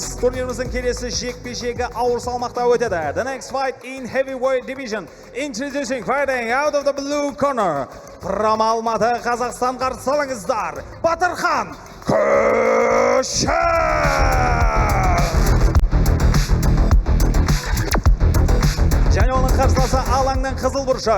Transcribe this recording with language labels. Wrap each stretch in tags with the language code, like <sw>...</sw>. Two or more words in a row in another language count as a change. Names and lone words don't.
<kk>Турниріміздің келесі жекпе-жегі ауыр салмақта өтеді.</kk> <en>The next fight in heavyweight division. Introducing, fighting out of the blue corner from Алматы, Қазақстан,</en> <kk>қарсы алыңыздар,</kk> <en>Батырхан Көшев!</en> <kk>Және оның қарсыласы алаңның қызыл бұрышы.</kk>